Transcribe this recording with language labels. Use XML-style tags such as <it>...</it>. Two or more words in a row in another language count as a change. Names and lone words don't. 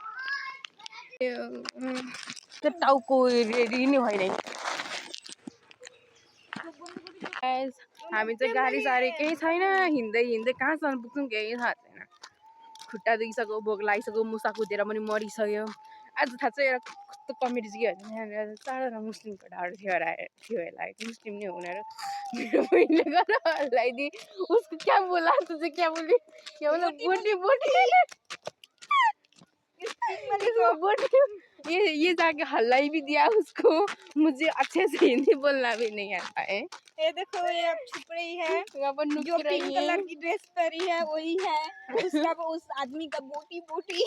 <ne>त्यो टाउको रेडी नै होइन हामी चाहिँ गाडी साडी केही छैन हिँड्दै हिँड्दै कहाँसम्म पुग्छौँ केही थाहा छैन खुट्टा दुखिसक्यो भोक लागिसक्यो मुसा कुदेर पनि मरिसक्यो आज थाहा छ एउटा कस्तो कमेडी चाहिँ के भन्छ यहाँनिर चारजना मुस्लिम केटाहरू थियो होला मुस्लिम नै हो उनीहरू मेरो बहिनीले गरेर हल्लाइदिए</ne> <hi>उसको क्या बोला</hi> <ne>त चाहिँ</ne> <hi>क्या बोली बोटी बोटी ये जाके हल्लाई भी दिया उसको मुझे अच्छे से हिंदी बोलना भी नहीं आता है ये देखो ये अब छुप रही है जो पिंक कलर की ड्रेस पहनी है वही है उसका उस आदमी का बोटी बोटी</hi>